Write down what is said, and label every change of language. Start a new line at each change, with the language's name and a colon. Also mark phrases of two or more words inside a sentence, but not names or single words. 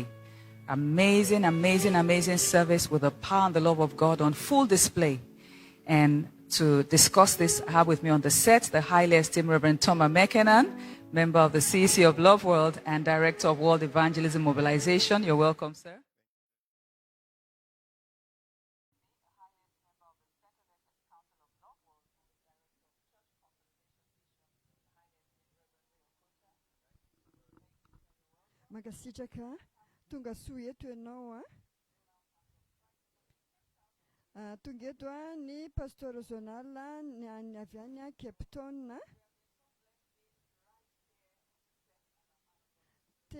English: Amazing, amazing, amazing service with the power and the love of God on full display. And to discuss this, I have with me on the set the highly esteemed Reverend Thomas McKinnon, member of the CEC of Love World and Director of World Evangelism Mobilization. You're welcome, sir.
Malagasy: Magasitraka tonga soa eto ianao tonga eto ny
French: pasteur zonal
Malagasy: ny avy any Cape Town.